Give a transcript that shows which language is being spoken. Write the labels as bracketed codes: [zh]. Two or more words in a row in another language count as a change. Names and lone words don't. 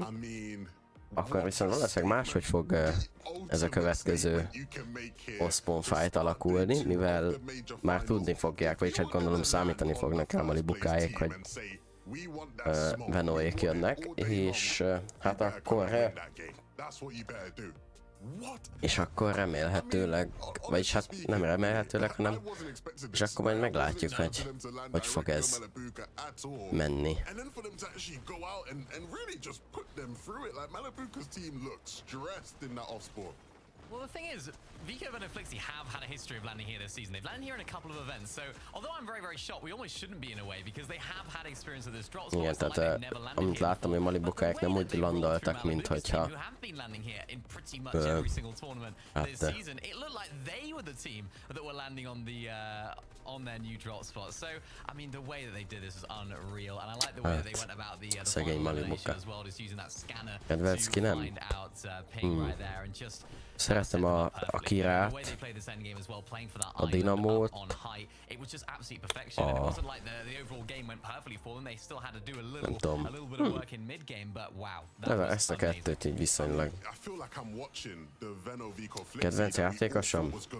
[hu] akkor viszont valószínűleg máshogy fog ez a következő Osborn fight alakulni, mivel már tudni fogják, vagyis hát gondolom számítani fognak rá Malibukáék, hogy Venóék jönnek, és hát akkor remélhetőleg, vagyis hát nem remélhetőleg, hanem és akkor majd meglátjuk, hogy fog ez menni. [en] Well, the thing is, Vico and Flixie have had a history of landing here this season. They've landed here in a couple of events, so although I'm very, very shocked, we almost shouldn't be in a way because they have had experience of this drop spot. [hu] Igen, tehát amit láttam, hogy Malibukáik nem úgy landoltak, mint hogyha [en] on their new drop spot. So, I mean, the way that they did this is unreal, and I like the way that they went about the final elimination as well, just using that scanner to find out ping right there and just [hu] szeretem a Kirát, a Dinamót, nem tudom. De ezt a kettőt így viszonylag. Kedvenc játékosom?